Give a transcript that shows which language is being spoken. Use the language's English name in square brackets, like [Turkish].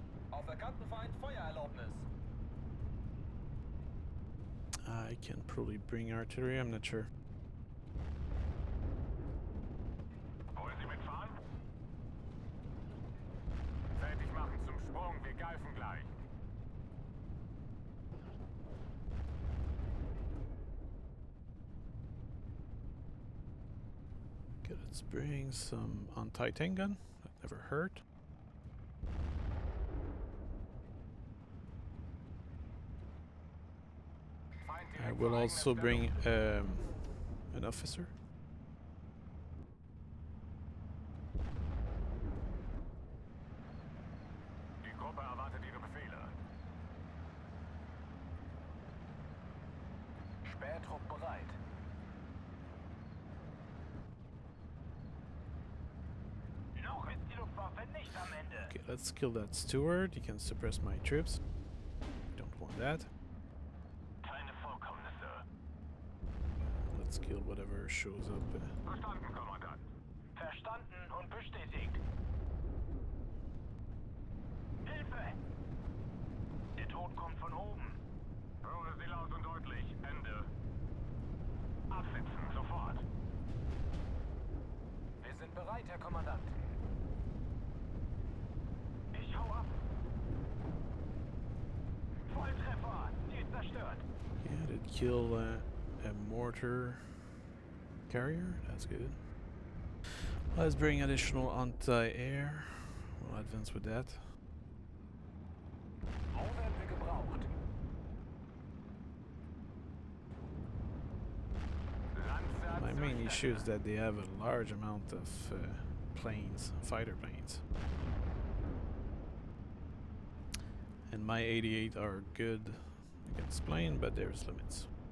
[German] Auf erkannten Feind Feuererlaubnis. [English] I can probably bring artillery, I'm not sure. [German] Wollen Sie mitfahren? Fertig machen zum Sprung, wir greifen gleich. [English] Okay, let's bring some anti-tank gun. That never hurt. I will also bring an officer. [German] Die Gruppe erwartet Ihre Befehle. Spähtrupp bereit. Noch ist die Luftwaffe nicht am Ende. [English] Okay, let's kill that steward. He can suppress my troops. Don't want that. [German] Keine Vorkommnisse. [English] Let's kill whatever shows up. [German] Verstanden, Kommandant. Verstanden und bestätigt. Hilfe! Der Tod kommt von oben. Höre Sie laut und deutlich. Ende. Absetzen, sofort. Wir sind bereit, Herr Kommandant. Ich hau ab. Volltreffer! Ziel zerstört. [English] Yeah, did kill a mortar carrier. That's good. Let's bring additional anti-air. We'll advance with that. [German] Wo werden wir gebraucht? [English] My main issue is that they have a large amount of planes, fighter planes. And my 88 are good against plane, but there's limits.